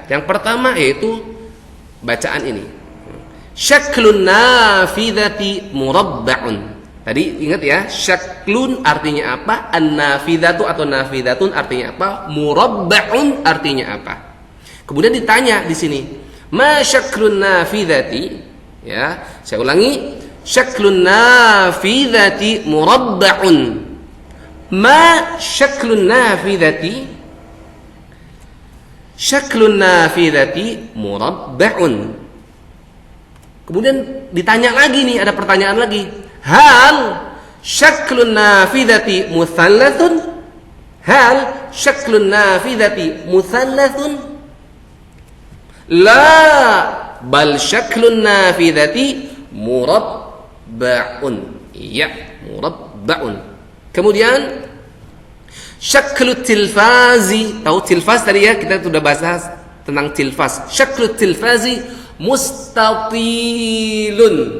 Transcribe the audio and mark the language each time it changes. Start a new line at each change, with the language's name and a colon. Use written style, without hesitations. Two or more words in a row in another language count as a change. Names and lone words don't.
Indonesian: Yang pertama yaitu bacaan ini.
Arabic: شكل النافذة مربع.
Indonesian: Tadi ingat ya, syaklun artinya apa? An-nafidhatu atau nafidhatun artinya apa? Murabba'un artinya apa? Kemudian ditanya di sini,
Arabic: ما شكل النافذة?
Indonesian: Ya, saya ulangi,
Arabic: شكل النافذة مربع. ما شكل النافذة? شكل النافذة مربع.
Indonesian: Kemudian ditanya lagi nih, ada pertanyaan lagi.
Arabic: هل شكل النافذة مثلث? هل شكل النافذة مثلث? La, بل شكل النافذة مربع.
Indonesian: Ya, murabba'un.
Arabic: Kemudian شكل التلفاز.
Indonesian: Tahu tilfaz tadi ya, kita sudah bahas tentang tilfaz.
Arabic: شكل التلفاز مستطيل.